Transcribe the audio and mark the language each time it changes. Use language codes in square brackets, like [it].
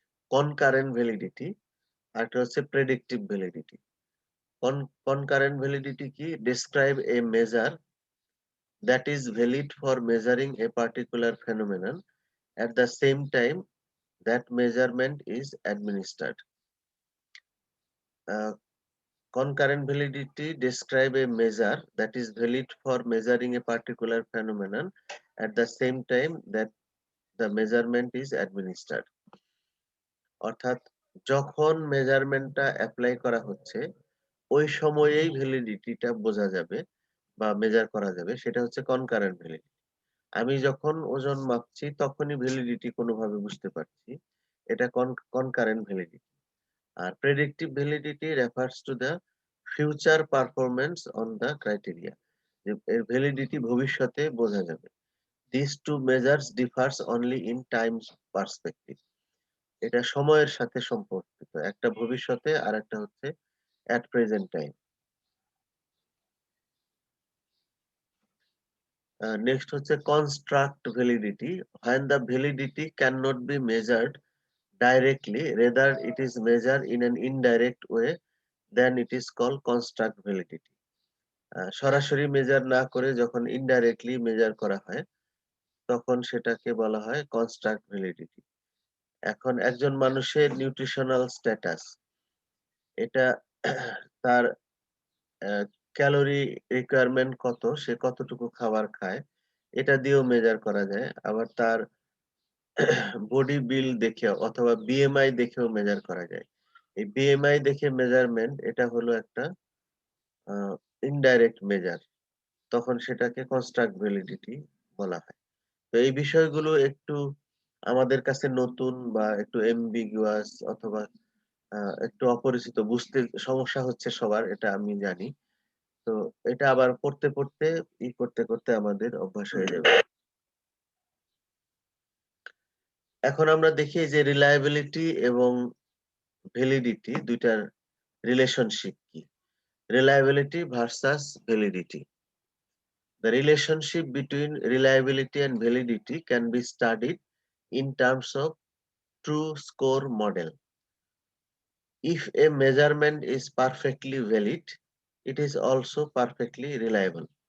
[bn] Concurrent validity আর একটা হচ্ছে predictive validity [en] concurrent validity কি describe a measure that is valid for measuring a particular phenomenon at the same time that measurement is administered. Concurrent validity describe a measure that is valid for measuring a particular phenomenon at the same time that the measurement is administered. [bn] অর্থাৎ যখন মেজারমেন্টটা apply করা হচ্ছে ওই সময়েই ভ্যালিডিটিটা বোঝা যাবে বা measure করা যাবে সেটা হচ্ছে কনকারেন্ট ভ্যালিডিটি আমি যখন ওজন মাপছি তখনই ভ্যালিডিটি কোনোভাবে বুঝতে পারছি এটা concurrent validity আর [en] predictive validity refers to the future performance on the criteria [bn] এর ভ্যালিডিটি ভবিষ্যতে বোঝা যাবে [en] this two measures differs only in time perspective [bn] এটা সময়ের সাথে সম্পর্কিত একটা ভবিষ্যতে আর একটা হচ্ছে [en] at present time. Next হচ্ছে construct validity. When the validity cannot be measured directly, rather it is measured in an indirect way, then it is called construct validity. [bn] সরাসরি মেজার না করে যখন ইনডাইরেক্টলি মেজার করা হয় তখন সেটাকে বলা হয় কনস্ট্রাক্ট ভ্যালিডিটি এখন একজন মানুষের নিউট্রিশনাল স্ট্যাটাস এটা তার ক্যালোরি রিকোয়ারমেন্ট কত, সে কতটুকু খাবার খায়, এটা দিয়েও মেজার করা যায়। আবার তার বডি বিল দেখে অথবা বিএমআই দেখেও মেজার করা যায়। এই বিএমআই দেখে মেজারমেন্ট এটা হলো একটা আ ইনডাইরেক্ট মেজার। তখন সেটাকে কনস্ট্রাক্ট ভ্যালিডিটি বলা হয়। তো এই বিষয়গুলো একটু আমাদের কাছে নতুন বা একটু ambiguous অথবা আ একটু অপরিচিত, বুঝতে সমস্যা হচ্ছে সবার, এটা আমি জানি। তো এটা আবার পড়তে করতে আমাদের অভ্যাস হয়ে যাবে। এখন আমরা দেখি যে রিলায়েবিলিটি এবং ভ্যালিডিটি ২ টার রিলেশনশিপ কি? Reliability versus validity. [en] The relationship between reliability and validity can be studied in terms of true score model. If a measurement is perfectly valid, it is also perfectly reliable.